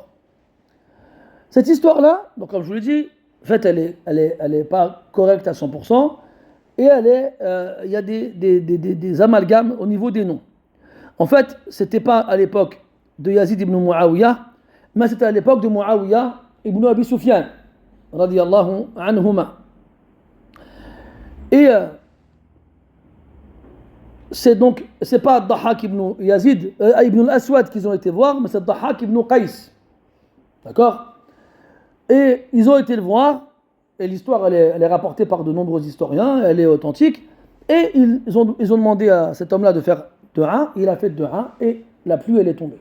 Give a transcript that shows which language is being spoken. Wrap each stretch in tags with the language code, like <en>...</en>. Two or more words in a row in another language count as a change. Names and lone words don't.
<fr>Cette histoire-là, donc comme je vous l'ai dit, en fait, elle est pas correcte à 100%, et il y a des amalgames au niveau des noms. En fait, c'était pas à l'époque de Yazid ibn Muawiyah, mais c'était à l'époque de Muawiyah ibn Abi Sufyan,</fr> <ar>رضي الله عنهما.</ar> <fr>Et c'est pas Dahhak ibn Yazid, ibn al-Aswad qu'ils ont été voir, mais c'est Dahhak ibn Qais. D'accord? Et ils ont été le voir, et l'histoire elle est rapportée par de nombreux historiens, elle est authentique, et ils ont demandé à cet homme-là de faire dua, il a fait dua, et la pluie elle est tombée.</fr>